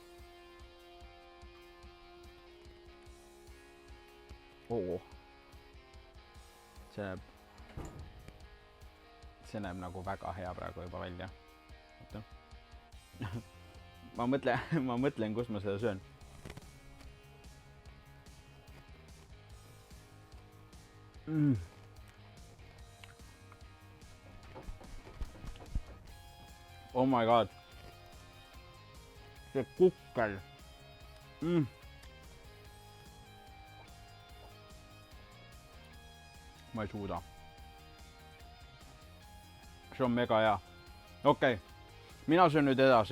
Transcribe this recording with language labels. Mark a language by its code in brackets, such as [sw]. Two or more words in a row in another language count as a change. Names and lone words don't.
[et] See näeb nagu väga hea praegu juba välja. Ma mõtlen, kus ma seda söön. [en] Oh my god. [et] See kukkel. Ma ei suuda. See on mega hea. Okei. Mina söön nüüd edasi.